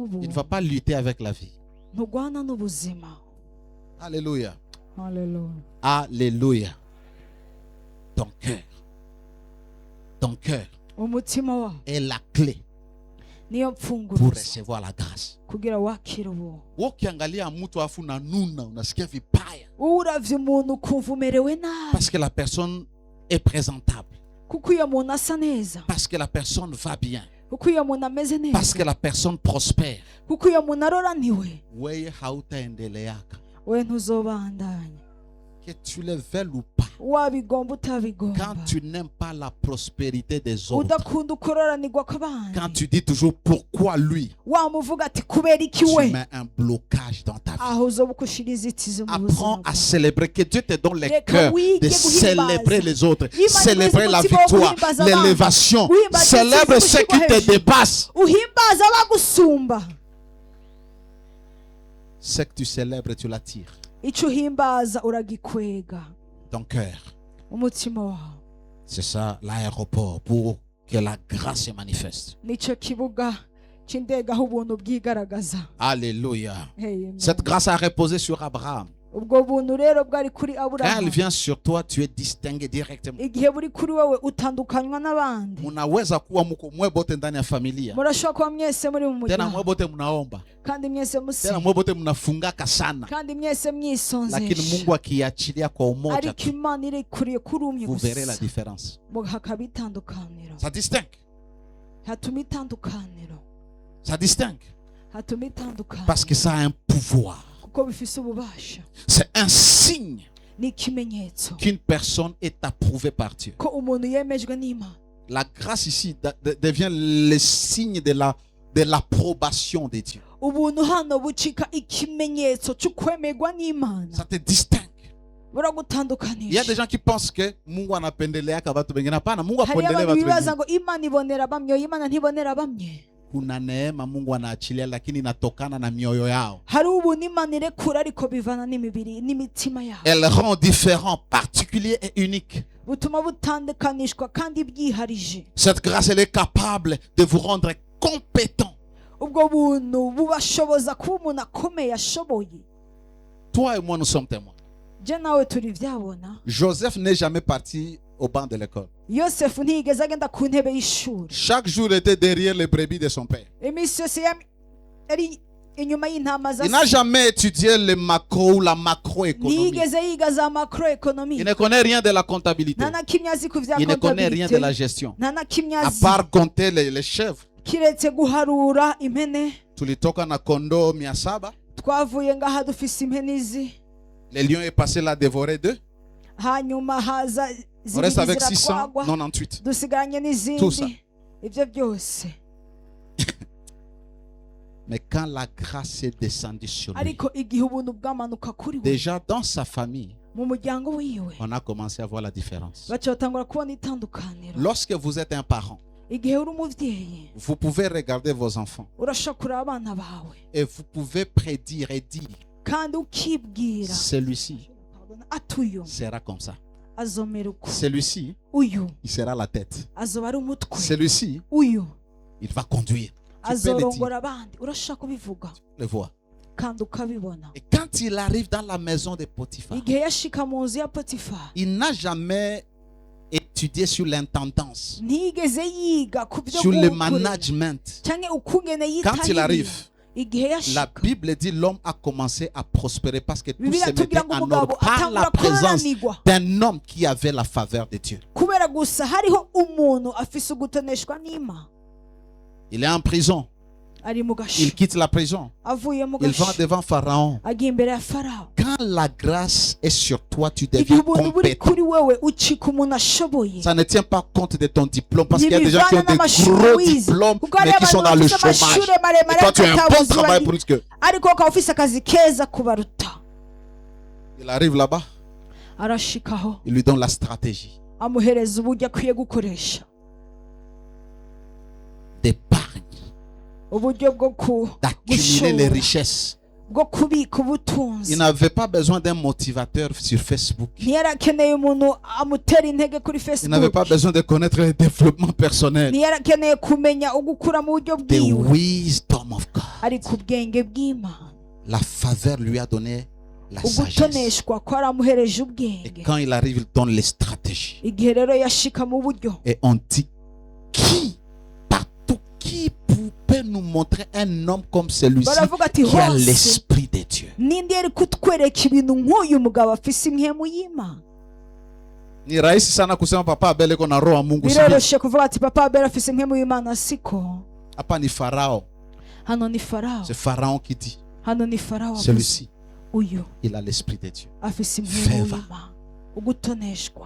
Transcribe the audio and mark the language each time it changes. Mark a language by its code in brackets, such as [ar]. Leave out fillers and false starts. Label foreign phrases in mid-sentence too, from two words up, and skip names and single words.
[fr] Il ne [rn] ubuntu. [fr] va pas lutter avec la vie. [rn] ntugwana n'ubuzima. [fr] Alléluia. [rn] Haleluya. [fr] Alléluia. Ton cœur. Ton cœur [rn] umutima wawe [fr] est la clé [rn] niyo [fr] pour [rn] mfunguruzo [fr] recevoir la grâce. [rn] kugira wakire ubuntu. [sw] Ukiangalia mtu afu na nuna unasikia vibaya [rn] wowe uravye umuntu ukumva umerewe nabi [fr] parce que la personne est présentable, [rn] kuko iyo muntu asa neza, [fr] parce que la personne va bien, [rn] kuko iyo muntu ameze [fr] parce que [rn] neza, [fr] la personne prospère. [rn] kuko iyo muntu aroraniwe, [sw] Wewe hautaendeleaka [rn] we ntuzobandanya [fr] que tu le veuilles ou pas. [rn] wabigomba [fr] Quand [rn] utabigomba. [fr] tu n'aimes pas la prospérité des autres, [rn] udakunda ukororanirwa [fr] quand [rn] kw'abandi, [fr] tu dis toujours pourquoi lui, [rn] wamuvuga ati kubera iki [fr] tu [rn] we, [fr] mets un blocage dans ta vie. [rn] aho uzoba ukushira inzitizi mu buzima [fr] Apprends à [rn] bwawe. [fr] célébrer, que Dieu te donne le [rn] Reka [fr] cœur [rn] wige [fr] de [rn] guhimbaza. [fr] célébrer les autres, [rn] Imana [fr] célébrer [rn] imuzi [fr] la [rn] umutima wo [fr] victoire, [rn] guhimbaza abandi. [fr] l'élévation. [rn] Guhimbaza [fr] Célèbre [rn] intsinzi [fr] ce qui te [rn] hejuru. [fr] dépasse. [rn] uhimbaza abagusumba. [fr] Ce que tu célèbres, tu l'attires. [rn] icyo uhimbaza uragikwega [fr] ton cœur. [rn] umutima wawe. [fr] C'est ça l'aéroport pour que la grâce se manifeste. [rn] nicyo kibuga cy'indege aho ubuntu bwigaragaza. [fr] Alléluia. Amen. Cette grâce a reposé sur Abraham. [rn] ubwo buntu rero bwari kuri [fr] Quand elle [rn] Aburahamu. [fr] vient sur toi, tu es distingué directement. [rn] igihe buri kuri wowe utandukanywa n'abandi. [sw] Munaweza kuwa mko mwebote ndani ya familia. [rn] murashobora kuba mwese muri mu [sw] Tena [rn] muryango [sw] mwebote mnaomba. [rn] kandi mwese [sw] Tena [rn] musenga [sw] mwebote mnafungaka sana. [rn] kandi mwese [sw] Lakini [rn] mwisonzesha, [sw] Mungu akiachilia kwa umoja [rn] ariko [sw] tu, [rn] Imana irekuriye kuri umwe [fr] vous verrez la [rn] gusa [fr] différence. [rn] hakaba itandukaniro. [fr] Ça distingue. [rn] hatuma itandukaniro. [fr] Ça distingue. [rn] hatuma itandukaniro [fr] Parce que ça a un pouvoir. [rn] kuko bifise ububasha. [fr] C'est un signe [rn] ni ikimenyetso [fr] qu'une personne est approuvée par Dieu. [rn] ko umuntu yemejwe n'Imana. [fr] La grâce ici devient le signe de l'approbation de Dieu. [rn] ubuntu hano bucika ikimenyetso cy'ukwemerwa n'Imana. [fr] Ça te distingue. Il y a [rn] buragutandukanisha. [fr] des gens qui pensent que [sw] Mungu anapendelea watu wengine. Hapana, Mungu [rn] hari [sw] apendelea [rn] abantu [sw] watu [rn] bibaza [sw] wengine. [rn] ngo Imana ibonera bamwe, Imana ntibonera bamwe. [sw] Kuna neema Mungu anaachilia, lakini inatokana na mioyo yao. [rn] hari ubuntu Imana irekura ariko bivana n'imibiri n'imitima yabo. [fr] Elle rend différent, particulier et unique. [rn] butuma butandukanishwa kandi byiharije. [fr] Cette grâce, elle est capable de vous rendre compétent. [rn] ubwo buntu bubashoboza kuba umuntu akomeye ashoboye. [fr] Toi et moi, nous sommes témoins. [rn] je nawe turi byabona. [fr] Joseph n'est jamais parti au banc de l'école. [rn] yosefu ntiyigeze agenda ku ntebe y'ishuri. [fr] Chaque jour, il était derrière les brebis de son père. [rn] iminsi yose yari inyuma y'intama za [fr] Il n'a [rn] se. [fr] jamais étudié le macro ou la macroéconomie. [rn] ntiyigeze yiga za macroeconomie. [fr] Il ne connaît rien de la comptabilité. [rn] nta na kimwe azi ku bya [fr] Il ne connaît rien de la comptabilité. gestion. [rn] nta na kimwe [fr] À [rn] azi [fr] part compter les chèvres. [rn] kiretse guharura impene. [sw] Tulitoka na kondo 700. [rn] twavuye ngaha dufise impene izi. [fr] Le lion est passé là dévorer 2. [rn] hanyuma haza [fr] On reste [rn] zibiri [fr] avec [rn] ziratwagwa. 698. dusigaranye [fr] Tout ça. [rn] n'izindi. ibyo byose [fr] Mais quand la grâce est descendue sur lui, [rn] ariko igihe ubuntu bwamanuka kuri we [fr] déjà dans sa famille, [rn] mu muryango wiwe [fr] on a commencé à voir la différence. [rn] baca batangura kubona itandukaniro. [fr] Lorsque vous êtes un parent, [rn] igihe uri umubyeyi [fr] vous pouvez regarder vos enfants [rn] urashobora kureba abana bawe [fr] et vous pouvez prédire et dire, [rn] kandi ukibwira [fr] celui-ci [rn] ati uyu [fr] sera comme ça. [rn] azomera uko, [fr] Celui-ci, [rn] uyu [fr] il sera la tête. [rn] azoba ari umutwe, [fr] Celui-ci, [rn] uyu [fr] il va conduire. Tu peux le dire, [rn] azorongora abandi. urashobora kubivuga [fr] le voir. [rn] kandi ukabibona. [fr] Et quand il arrive dans la maison de Potiphar, [rn] igihe yashika mu nzu ya Potifari [fr] il n'a jamais étudié sur l'intendance, [rn] ntiyigeze yiga ku byo [fr] sur le [rn] gukorera [fr] management. [rn] cyangwa ukungene [fr] Quand il arrive, [rn] igihe [fr] la [rn] yashika [fr] Bible dit l'homme a commencé à prospérer parce que tout [rn] Bibiliya [fr] se mettait [rn] tubwira ngo [fr] en [rn] umugabo [fr] ordre par la [rn] atangura [fr] présence [rn] kurananirwa [fr] d'un homme qui avait la faveur de Dieu. [rn] kubera gusa hariho umuntu afise ugutoneshwa n'Imana. [fr] Il est en prison. [rn] ari mu [fr] Il [rn] gasho [fr] quitte la prison. [rn] avuye mu [fr] Il va [rn] gasho [fr] devant Pharaon. [rn] agiye imbere ya Farawo. [fr] Quand la grâce est sur toi, tu [rn] igihe [fr] deviens [rn] ubuntu buri [fr] compétent. [rn] kuri wewe ucika umuntu ashoboye. [fr] Ça ne tient pas compte de ton diplôme parce qu'il y a des gens qui ont [rn] Ntibivana [fr] des [rn] n'amashuri [fr] gros [rn] wize. [fr] diplômes [rn] Kuko hari [fr] mais qui sont dans [rn] abantu [fr] le [rn] bafise [fr] chômage. [rn] amashuri [fr] Et [rn] maremare [fr] toi, tu as un bon [rn] atabuzi [fr] travail [rn] bari- [fr] plus que. [rn] ariko ukaba ufise akazi keza kubaruta. [fr] Il arrive là-bas, [rn] arashikaho [fr] il lui donne la stratégie [rn] amuhereza uburyo akwiye gukoresha, [fr] d'épargne, [rn] uburyo bwo [fr] d'accumuler les [rn] gushora, [fr] richesses. [rn] bwo kubika ubutunzi. [fr] Il n'avait pas besoin d'un motivateur sur Facebook. [rn] ntiyari akeneye umuntu amutera intege kuri [fr] Il n'avait [rn] Facebook. [fr] pas besoin de connaître le développement personnel. [rn] ntiyari akeneye kumenya ugukura mu buryo [en] The [rn] bwiwe, [en] wisdom of God. [rn] ariko ubwenge bw'Imana, [fr] La faveur lui a donné la sagesse. [rn] ugutoneshwa ko aramuhereje [fr] Et [rn] ubwenge. [fr] quand il arrive, il donne les stratégies. [rn] igihe rero yashika mu buryo, [fr] Et on dit, qui peut nous montrer un homme comme celui-ci [rn] baravuga ati [fr] qui a [rn] hose [fr] l'esprit de Dieu? [rn] ninde yari kutwereka ibintu nk'uyu mugabo afise impwemu y'Imana. [sw] Ni rahisi sana kusema papa Abel iko na roho wa Mungu. [rn] biroroshe kuvuga ati papa Abel afise impwemu y'Imana, siko. [sw] Hapa ni Farao. [rn] hano ni Farawo, [fr] C'est Pharaon qui dit, [rn] hano ni Farawo avuze, [fr] celui-ci, [rn] uyu [fr] il a l'esprit de Dieu. [rn] afise impwemu Favor. y'Imana. ugutoneshwa,